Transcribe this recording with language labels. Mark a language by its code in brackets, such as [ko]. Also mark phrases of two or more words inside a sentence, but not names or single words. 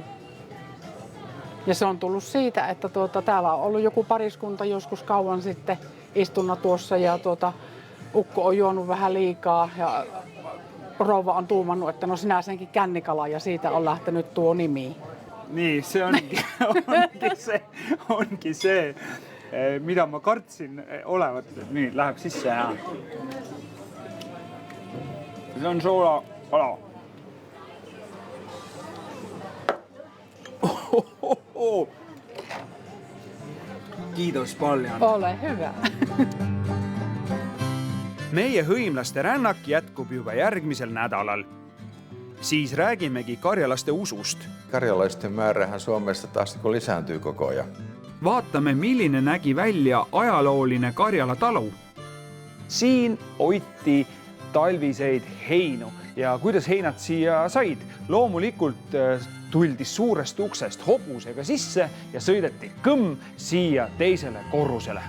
[fi] Ja se on tullut siitä, että täällä on ollut joku pariskunta joskus kauan sitten istuna tuossa ja ukko on juonut vähän liikaa ja rouva on tuumannut, että no sinä senkin kännikala ja siitä on lähtenyt tuo nimi. Niin, se onkin se, mitä mä kartsin olevat. Niin, [et] läheb sisse ja... Se on soolakala. [fi] Kiitos paljon. Ole hyvä. [et] Meie hõimlaste rännak jätkub juba järgmisel nädalal. Siis räägimegi karjalaste usust. [fi] Karjalaisten määrähän Suomessa taas lisääntyy koko ajan. [et] Vaatame, milline nägi välja ajalooline Karjala talu. Siin hoiti talviseid heinu ja kuidas heinad siia said? Loomulikult tuldi suurest uksest hobusega sisse ja sõideti kõmm siia teisele korrusele.